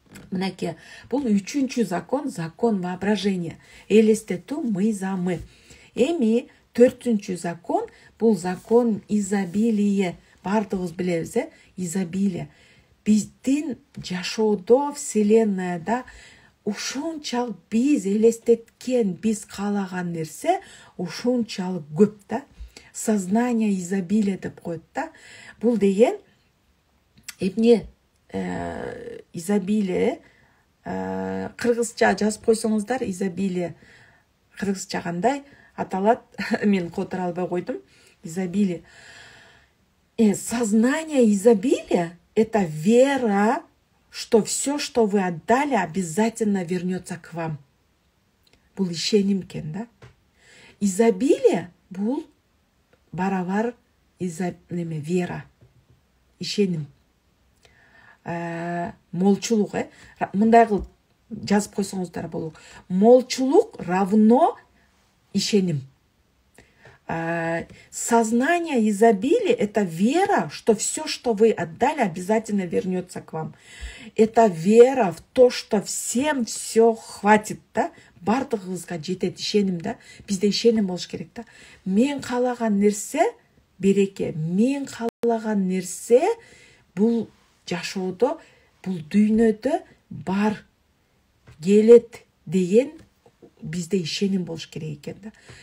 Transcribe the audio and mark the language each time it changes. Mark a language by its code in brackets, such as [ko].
[ky] Мынакей, бул үчүнчү [ru] закон воображения, [ky] элестетүү мыйзамы. Эми 4-чү закон, бул [ru] закон изобилия. [ky] Бардыгыбыз билебиз, изобилие. Биздин жашоодо, вселеннояда ушунчалык биз элестеткен, биз каалаган нерсе ушунчалык көп да. [ru] Сознание изобилия [ky] деп коет да. Бул деген эмне? Изобилие, кыргызча жазып койсоңуздар, изобилие кыргызча кандай аталат? Мен которо албай койдум. Изобилие. [ru] Сознание изобилия — это вера, что все, что вы отдали, обязательно вернется к вам. [ky] Бул ишеним экен да. Изобилие бул барабар вера, ишеним. Молчулук, мындай кылып жазып койсоңуздар болот. Молчулук равно ишеним. [ru] Сознание изобилия — это вера, что все, что вы отдали, обязательно вернется к вам. Это вера в то, что всем все хватит, да? [ky] Бардыгыбызга жетет ишеним да. Бизде ишеним болуш керек да. Мен каалаган нерсе береке, мен каалаган нерсе бул жашоодо, бул дүйнөдө бар, келет деген бизде ишеним болуш керек экен да.